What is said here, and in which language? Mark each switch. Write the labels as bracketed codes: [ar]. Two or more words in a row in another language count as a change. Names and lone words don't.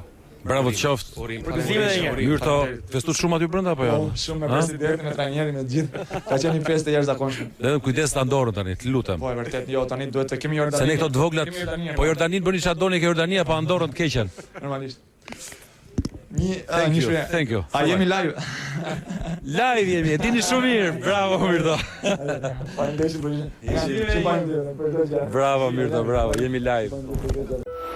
[sq] Bravo të qoftë. Përgëzime edhe një herë. Mirë to, festuar shumë aty brenda apo jo? Shumë me presidentin, me trajnerin, me gjithë. Ka qenë një festë jashtëzakonshme. Edhe kujdes ta Andorrën tani, të lutem. Po, e vërtet, jo, tani duhet të kemi Jordani. Se ne këto të voglat, po Jordanin bëni çfarë doni ke Jordania, pa Andorrën të keqen. Normalisht. [en] Thank you. [sq] A jemi live? Live jemi, e dini shumë mirë. Bravo Mirdo. Faleminderit për gjë. Bravo Mirdo, bravo. Jemi live.